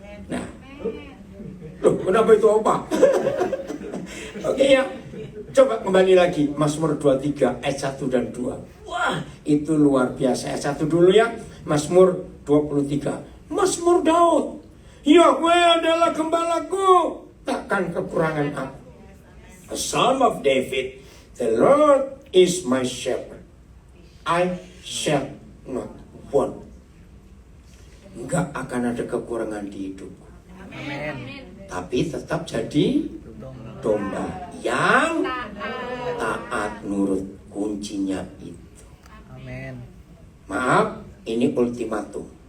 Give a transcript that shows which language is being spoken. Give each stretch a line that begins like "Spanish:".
Indonesian: Nah, loh, kenapa itu apa? Oke ya, coba kembali lagi Mazmur 23 ayat 1 dan 2. Wah, itu luar biasa. Ayat 1 dulu ya, Mazmur 23. Mazmur Daud. Yahweh adalah gembalaku, takkan kekurangan aku.
English: A Psalm of David. The Lord is my shepherd, I shall not want.
Indonesian: Enggak akan ada kekurangan di hidupku. Amin. Tapi tetap jadi domba yang taat nurut, kuncinya itu. Amin. Maaf, ini ultimatum.